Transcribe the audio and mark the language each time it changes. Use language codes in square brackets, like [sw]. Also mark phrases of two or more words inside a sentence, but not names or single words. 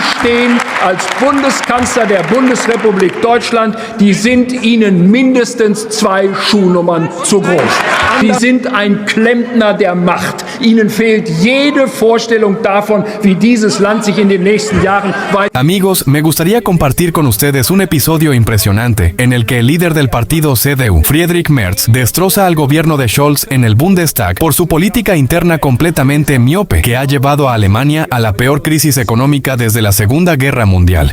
[de] stehen als Bundeskanzler der Bundesrepublik Deutschland, die sind Ihnen mindestens 2 Schuhnummern zu groß. Sie sind ein Klempner der Macht. Ihnen fehlt jede Vorstellung davon, wie dieses Land sich in den nächsten Jahren weiter... [es] Amigos, me gustaría compartir con ustedes un episodio impresionante en el que el líder del partido CDU, Friedrich Merz, destroza al gobierno de Scholz en el Bundestag por su política interna completamente miope que ha llevado a Alemania a la peor crisis económica desde la Segunda Guerra Mundial.